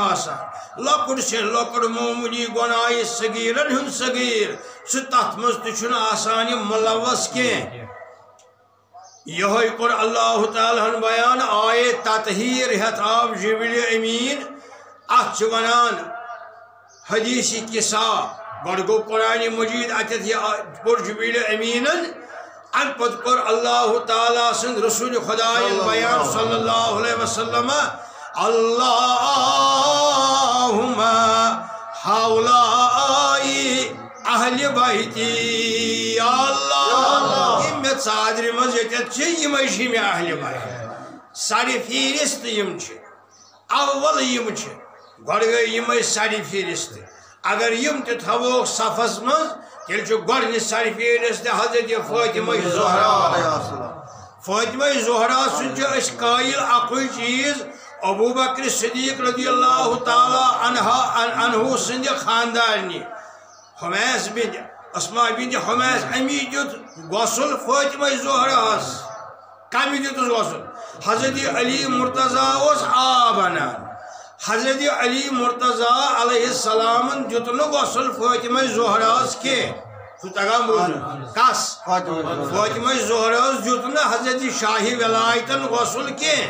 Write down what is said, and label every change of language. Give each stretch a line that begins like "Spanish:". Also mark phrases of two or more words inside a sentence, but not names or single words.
Kashmiri: آسان لۄکُٹ سے لۄکُٹ معموٗلی گۄناہ صغیٖرن ہُنٛد صغیٖر سُہ تتھ منٛز تہِ چھُنہٕ آسان یہِ مُلوث کینٛہہ یہوے کوٚر اللہ تعالیٰ ہن بیان آیے تطہیٖر ہٮ۪تھ آو جبریل امین اتھ چھِ ونان حدیثی قصہ گۄڈٕ گوٚو قرآنِ مجیٖد اتٮ۪تھ یہِ پوٚر جبریل امیٖنن امہ پتہٕ کوٚر اللہ تعالیٰ سٕنٛدۍ رسول خدایَن بیان
Arabic: صلی اللہ علیہ وسلم اللہم ہؤلائی اہل بیتی
Kashmiri: یا اللہ یم مےٚ ژادرِ منٛز ییٚتٮ۪تھ چھِ یِمے چھِ مےٚ اہلِ بیت سرِ فہرست یم چھِ اول یم چھِ گۄڈٕ گٔے یِمے سرِ فہرست اگر یم تہِ تھاووکھ صفس منٛز تیٚلہِ چھُ گۄڈنِچ سرِ فہرست حضرت فاطمہ زہرا فاطمہ زہرا سُنٛد چھِ أسۍ قٲیِل اکُے چیٖز ابو بکر صدیق
Arabic: رضی اللہ تعالیٰ عنہ
Kashmiri: سٕنٛدِ خاندارنہِ حمیس بنت اسماء بنت حمیس امی دیُت غسل فاطمہ زہراہس کمہِ دیُتُس غسل حضرت علی مرتضیٰ اوس آب انان حضرت علی مرتضیٰ
Arabic: علیہ السلامن
Kashmiri: دیُت نہٕ غسل فاطمہ زہراہس کینٛہہ سُہ تگان بوزُن کس فاطمہ زہراہس دیُت نہٕ حضرت شاہی ولایتن غسل کینٛہہ